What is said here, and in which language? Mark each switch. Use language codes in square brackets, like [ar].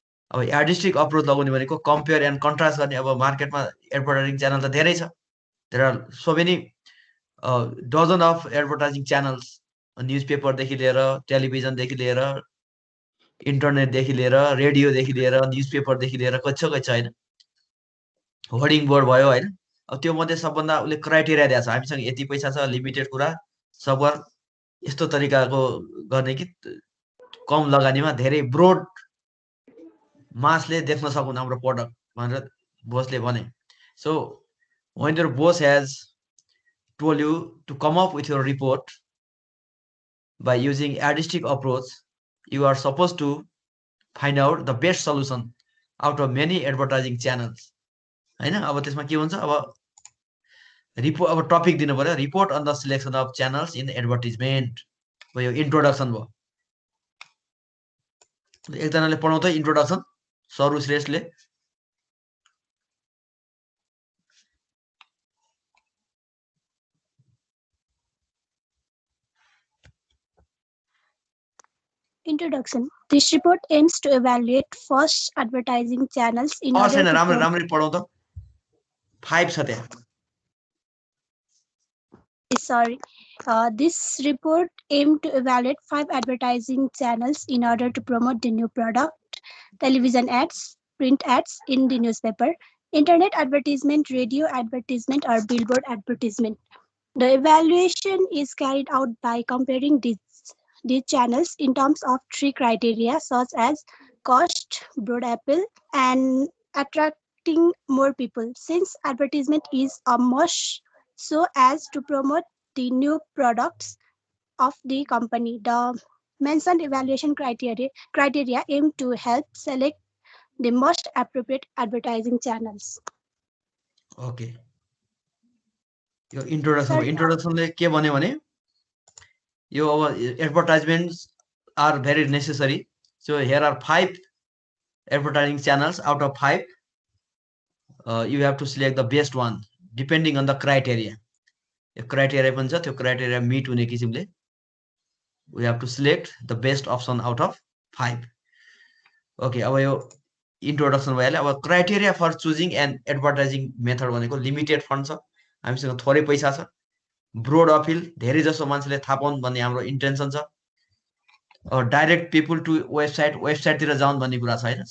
[ne] अब यार्डिस्टिक अप्रोच लगाउने भनेको कम्पेयर एन्ड कन्ट्रास्ट गर्ने। अब मार्केटमा एडभर्टाइजिङ च्यानल त धेरै छ, [en] there are so many dozen of advertising channels, [ne] न्युजपेपरदेखि लिएर टेलिभिजनदेखि लिएर इन्टरनेटदेखि लिएर रेडियोदेखि लिएर न्युजपेपरदेखि लिएर कच्छ होइन, होर्डिङ बोर्ड भयो होइन। अब त्यो मध्ये सबभन्दा उसले क्राइटेरिया दिएको छ, हामीसँग यति पैसा छ, लिमिटेड कुरा, सकभर यस्तो तरिकाको गर्ने कि कम लगानीमा धेरै ब्रोड मासले देख्न सकुन् हाम्रो प्रडक्ट भनेर बोसले भने। [en] So when your boss has told you to come up with your report by using adistic approach, you are supposed to find out the best solution out of many advertising channels हैन। [ne] अब त्यसमा के हुन्छ, अब report, अब topic दिनु पर्यो, [en] report on the selection of channels in advertisement [ne] भयो, इन्ट्रोडक्सन भयो। एकजनाले पढाउँदै इन्ट्रोडक्सन सरू श्रेष्ठले। [en] Introduction. This report aims to evaluate first advertising channels in order [ne] छैन, [en] to [ne] राम्ररी पढाउँ त, 5 छ त्यहाँ। [en] Sorry. This report aimed to evaluate 5 advertising channels in order to promote the new product: television ads, print ads in the newspaper, internet advertisement, radio advertisement, or billboard advertisement. The evaluation is carried out by comparing these channels in terms of 3 criteria such as cost, broad appeal, and attracting more people. Since advertisement is a must so as to promote the new products of the company, the mentioned evaluation criteria aim to help select the most appropriate advertising channels. [ne] Okay, यो introduction, इन्ट्रोडक्सनले के भन्यो भने यो अब [en] Advertisements are very necessary. So here are 5 advertising channels out of 5. You have to select the best one depending on the criteria. [ne] यो criteria पनि छ, त्यो क्राइटेरिया मिट हुने किसिमले [en] we have to select the best option out of 5. [ne] Okay, अब यो introduction भइहाल्यो। अब criteria for choosing and advertising method भनेको लिमिटेड फन्ड छ, हामीसँग थोरै पैसा छ, ब्रोड अपिल, धेरै जसो मान्छेले थाहा पाउन् भन्ने हाम्रो इन्टेन्सन छ, डाइरेक्ट पिपुल टु वेबसाइटतिर जाउन् भन्ने कुरा छ होइन।